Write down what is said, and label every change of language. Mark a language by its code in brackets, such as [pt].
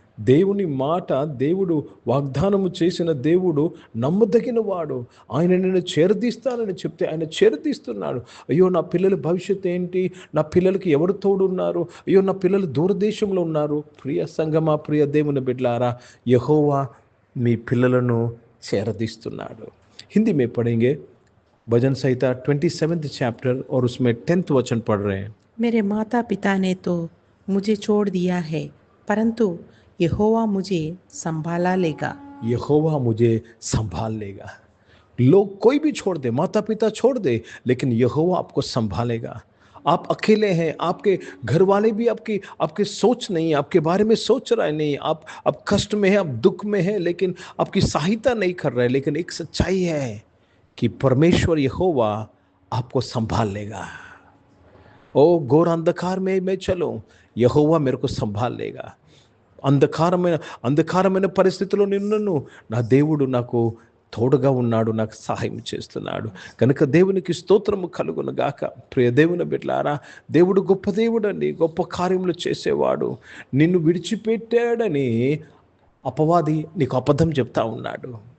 [te] దేవుని మాట, దేవుడు వాగ్దానము చేసిన దేవుడు నమ్మదగిన వాడు. ఆయన నిన్ను చేరదీస్తానని చెప్తే ఆయన చేరదీస్తున్నాడు. అయ్యో, నా పిల్లల భవిష్యత్తు ఏంటి? నా పిల్లలకి ఎవరు తోడున్నారు? అయ్యో, నా పిల్లలు దూరదేశంలో ఉన్నారు. ప్రియ సంగమా, ప్రియ దేవుని బిడ్డలారా, యెహోవా మీ పిల్లలను చేరదీస్తున్నాడు. [hi] హిందీ में पढ़ेंगे भजन संहिता 27th chapter और उसमें 10th वचन पढ़ रहे हैं. मेरे माता पिता ने तो मुझे छोड़ दिया है, परंतु यहोवा मुझे संभाला लेगा. यहोवा मुझे संभाल लेगा. लोग कोई भी छोड़ दे, माता पिता छोड़ दे, लेकिन यहोवा आपको संभालेगा. आप अकेले हैं, आपके घर वाले भी आपके सोच नहीं, आपके बारे में सोच रहे नहीं. आप कष्ट में है, आप दुख में है, लेकिन आपकी सहायता नहीं कर रहे. लेकिन एक सच्चाई है कि परमेश्वर यहोवा आपको संभाल लेगा. ओ घोर अंधकार में मैं चलूं, యెహోవా మేరకు సంభాలేగా. [te] అంధకారమైన పరిస్థితుల్లో నిన్ను నా దేవుడు నాకు తోడుగా ఉన్నాడు, నాకు సహాయం చేస్తున్నాడు. కనుక దేవునికి స్తోత్రము కలుగును గాక. ప్రియ దేవుని బిడ్డలారా, దేవుడు గొప్ప దేవుడండి, గొప్ప కార్యములు చేసేవాడు. నిన్ను విడిచిపెట్టాడని అపవాది నీకు అబద్ధం చెప్తా ఉన్నాడు.